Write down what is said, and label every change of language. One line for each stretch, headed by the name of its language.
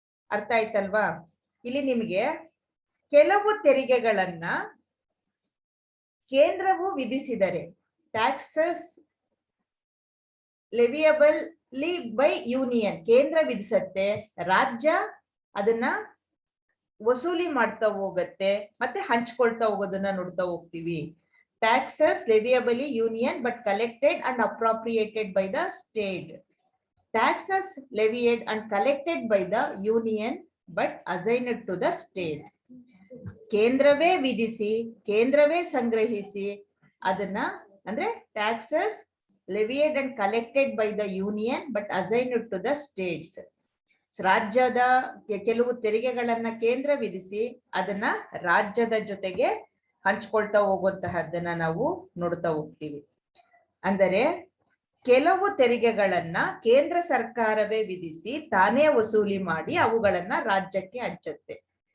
Kannada: ಅರ್ಥ ಆಯ್ತಲ್ವಾ? ಇಲ್ಲಿ ನಿಮಗೆ ಕೆಲವು ತೆರಿಗೆಗಳನ್ನ ಕೇಂದ್ರವು ವಿಧಿಸಿದರೆ,
English: taxes leviable by union
Kannada: ಕೇಂದ್ರ ವಿಧಿಸತ್ತೆ, ರಾಜ್ಯ ಅದನ್ನ ವಸೂಲಿ ಮಾಡ್ತಾ ಹೋಗತ್ತೆ ಮತ್ತೆ ಹಂಚ್ಕೊಳ್ತಾ ಹೋಗೋದನ್ನ ನೋಡ್ತಾ ಹೋಗ್ತೀವಿ.
English: Taxes leviable union but collected and appropriated by the state. Taxes levied and collected by the union but assigned to the state.
Kannada: ಕೇಂದ್ರವೇ ವಿಧಿಸಿ ಕೇಂದ್ರವೇ ಸಂಗ್ರಹಿಸಿ ಅದನ್ನ ಅಂದ್ರೆ taxes
English: levied and collected by the union but assigned to the states.
Kannada: ರಾಜ್ಯದ ಕೆಲವು ತೆರಿಗೆಗಳನ್ನ ಕೇಂದ್ರ ವಿಧಿಸಿ ಅದನ್ನ ರಾಜ್ಯದ ಜೊತೆಗೆ ಹಂಚ್ಕೊಳ್ತಾ ಹೋಗುವಂತಹದ್ದನ್ನ ನಾವು ನೋಡ್ತಾ ಹೋಗ್ತೀವಿ. ಅಂದರೆ ಕೆಲವು ತೆರಿಗೆಗಳನ್ನ ಕೇಂದ್ರ ಸರ್ಕಾರವೇ ವಿಧಿಸಿ ತಾನೇ ವಸೂಲಿ ಮಾಡಿ ಅವುಗಳನ್ನ ರಾಜ್ಯಕ್ಕೆ ಹಂಚುತ್ತೆ.